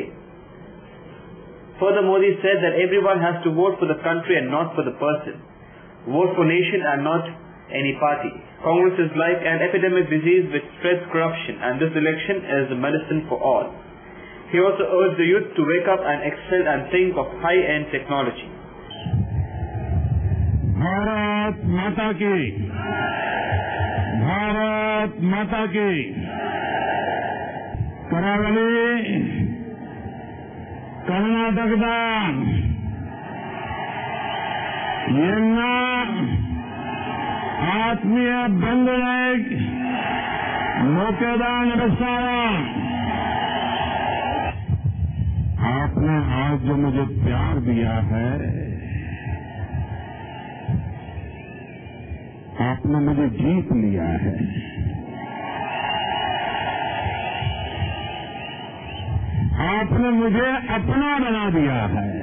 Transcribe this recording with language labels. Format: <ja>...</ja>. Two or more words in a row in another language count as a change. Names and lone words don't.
<en>Further, Modi said that everyone has to vote for the country and not for the person. Vote for nation and not any party. Congress is like an epidemic disease which spreads corruption, and this election is the medicine for all. He also urged the youth to wake up and excel and think of high-end technology.</en> <hi>भारत माता की, भारत माता की।</hi> <kn>करावली कर्नाटकದ ಎಲ್ಲ ಆತ್ಮೀಯ ಬಂಧುಗಳಿಗೆ मोकेद नमस्कार।</kn> <hi>आपने आज जो मुझे प्यार दिया है, आपने मुझे जीत लिया है। आपने मुझे अपना बना दिया है।</hi>